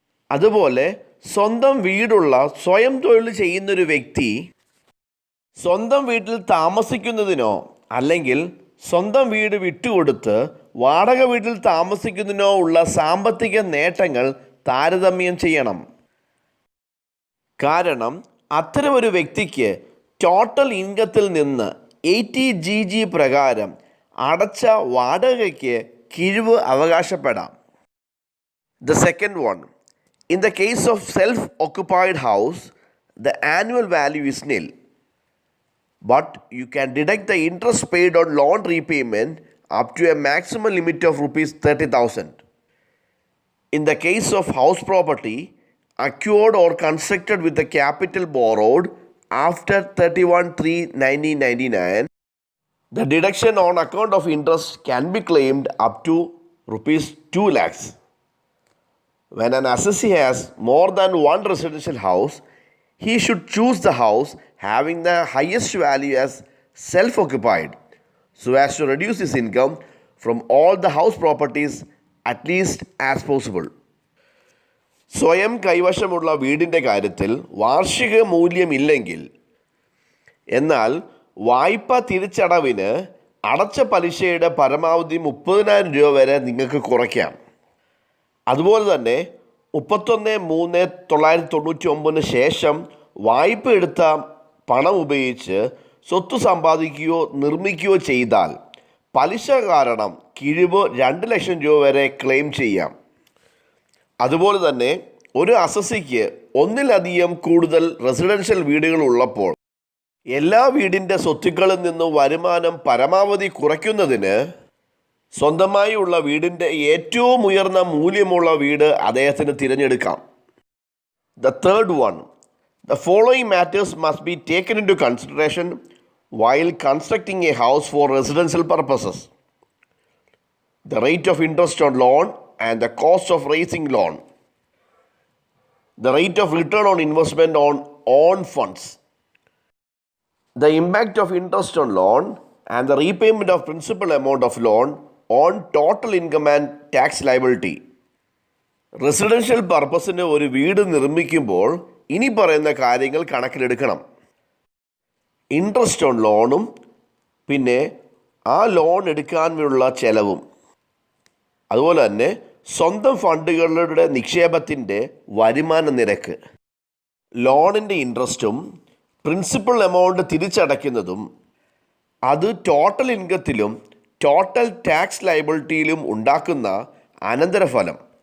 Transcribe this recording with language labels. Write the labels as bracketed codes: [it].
[ml] അതുപോലെ സ്വന്തം വീടുള്ള സ്വയം തൊഴിൽ ചെയ്യുന്നൊരു വ്യക്തി സ്വന്തം വീട്ടിൽ താമസിക്കുന്നതിനോ അല്ലെങ്കിൽ സ്വന്തം വീട് വിട്ടുകൊടുത്ത് വാടക വീട്ടിൽ താമസിക്കുന്നതിനോ ഉള്ള സാമ്പത്തിക നേട്ടങ്ങൾ താരതമ്യം ചെയ്യണം. കാരണം അത്തരമൊരു വ്യക്തിക്ക് ടോട്ടൽ ഇൻകത്തിൽ നിന്ന് 80GG പ്രകാരം അടച്ച വാടകയ്ക്ക് കിഴിവ് അവകാശപ്പെടാം. [en] The second one, in the case of self-occupied house, the annual value is nil, but you can deduct the interest paid on loan repayment up to a maximum limit of rupees 30,000. In the case of house property acquired or constructed with the capital borrowed after 31/3/1999, the deduction on account of interest can be claimed up to rupees 2 lakhs. When an assessee has more than one residential house, he should choose the house having the highest value as self-occupied so as to reduce his income from all the house properties at least as possible. [ml] സ്വയം കൈവശമുള്ള വീടിൻ്റെ കാര്യത്തിൽ വാർഷിക മൂല്യമില്ലെങ്കിൽ എന്നാൽ വായ്പ തിരിച്ചടവിന് അടച്ച പലിശയുടെ പരമാവധി 30,000 രൂപ വരെ നിങ്ങൾക്ക് കുറയ്ക്കാം. അതുപോലെ തന്നെ 31/3/1999 ശേഷം വായ്പ എടുത്ത പണം ഉപയോഗിച്ച് സ്വത്ത് സമ്പാദിക്കുകയോ നിർമ്മിക്കുകയോ ചെയ്താൽ പലിശ കാരണം കിഴിവ് 2 ലക്ഷം രൂപ വരെ ക്ലെയിം ചെയ്യാം. അതുപോലെ തന്നെ ഒരു അസസിക്ക് ഒന്നിലധികം കൂടുതൽ റെസിഡൻഷ്യൽ വീടുകൾ ഉള്ളപ്പോൾ എല്ലാ വീടിൻ്റെ സ്വത്തുക്കളിൽ നിന്നും വരുമാനം പരമാവധി കുറയ്ക്കുന്നതിന് സ്വന്തമായി ഉള്ള വീടിൻ്റെ ഏറ്റവും ഉയർന്ന മൂല്യമുള്ള വീട് അദ്ദേഹത്തിന് തിരഞ്ഞെടുക്കാം. [en] The third one, the following matters must be taken into consideration while constructing a house for residential purposes: the rate of interest on loan and the cost of raising loan, the rate of return on investment on own funds, the impact of interest on loan and the repayment of principal amount of loan on total income and tax liability. [ml] Residential പർപ്പസിന് ഒരു വീട് നിർമ്മിക്കുമ്പോൾ ഇനി പറയുന്ന കാര്യങ്ങൾ കണക്കിലെടുക്കണം. Interest on ലോണും പിന്നെ ആ ലോൺ എടുക്കാനുള്ള ചെലവും, അതുപോലെ തന്നെ സ്വന്തം ഫണ്ടുകളുടെ നിക്ഷേപത്തിൻ്റെ വരുമാന നിരക്ക്, ലോണിൻ്റെ ഇൻട്രസ്റ്റും പ്രിൻസിപ്പൽ എമൗണ്ട് തിരിച്ചടയ്ക്കുന്നതും അത് ടോട്ടൽ ഇൻകത്തിലും ടോട്ടൽ ടാക്സ് ലയബിലിറ്റിയിലും ഉണ്ടാക്കുന്ന അനന്തരഫലം.